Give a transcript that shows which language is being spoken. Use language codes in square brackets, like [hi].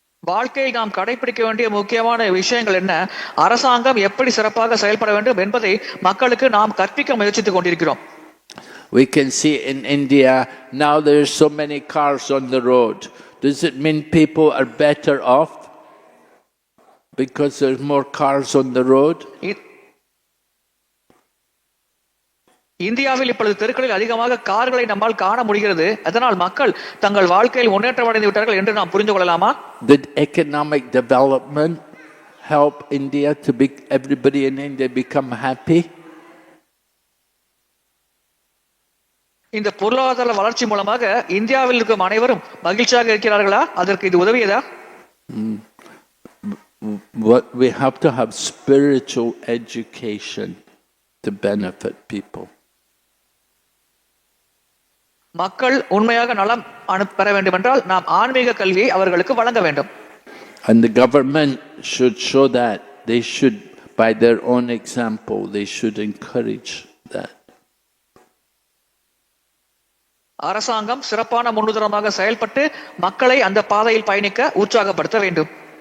[ta] வாழ்க்கையில் நாம் கடைபிடிக்க வேண்டிய முக்கியமான விஷயங்கள் என்ன, அரசாங்கம் எப்படி சிறப்பாக செயல்பட வேண்டும் என்பதை மக்களுக்கு நாம் கற்பிக்க முயற்சித்துக் கொண்டிருக்கிறோம். [en] We can see in India now there's so many cars on the road. Does it mean people are better off because there's more cars on the road? [ta] இந்தியாவில் இப்பொழுது தெருக்களில் அதிகமாக கார்களை நம்மால் காண முடிகிறது. அதனால் மக்கள் தங்கள் வாழ்க்கையில் முன்னேற்றம் அடைந்து விட்டார்கள் என்று நாம் புரிந்து கொள்ளலாமா? [en] Did economic development help India to be everybody in India become happy? [ta] இந்த பொருளாதார வளர்ச்சி மூலமாக இந்தியாவில் இருக்கும் அனைவரும் மகிழ்ச்சியாக இருக்கிறார்களா? அதற்கு இது உதவியதா? [en] What we have to have spiritual education to benefit people. [ta] மக்கள் உண்மையாக நலம் பெற வேண்டும் என்றால் நாம் ஆன்மீக கல்வியை அவர்களுக்கு வழங்க வேண்டும். [en] And the government should show that. They should, by their own example, they should encourage that. [ta] அரசாங்கம் சிறப்பான முன்னுதாரணமாக செயல்பட்டு மக்களை அந்த பாதையில் பயணிக்க உற்சாகப்படுத்த வேண்டும்.